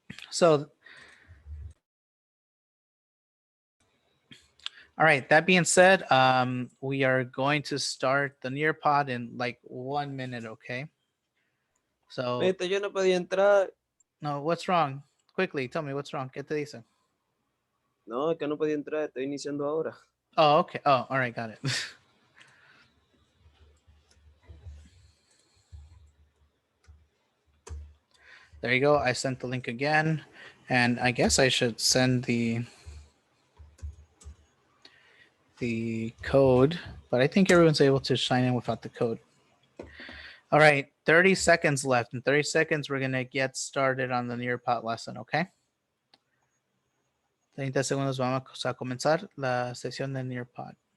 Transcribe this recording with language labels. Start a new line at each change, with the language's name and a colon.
English: So all right, that being said, we are going to start the Nearpod in like 1 minute, okay? So
Spanish: Maestro, yo no podía entrar.
English: no, what's wrong? Quickly, tell me what's wrong.
Spanish: ¿Qué te dicen? No, es que no podía entrar, estoy iniciando ahora.
English: Oh, okay. Oh, all right, got it. There you go. I sent the link again, and I guess I should send the code, but I think everyone's able to sign in without the code. All right, 30 seconds left. In 30 seconds, we're gonna get started on the Nearpod lesson, okay?
Spanish: 30 segundos vamos a comenzar la sesión de Nearpod.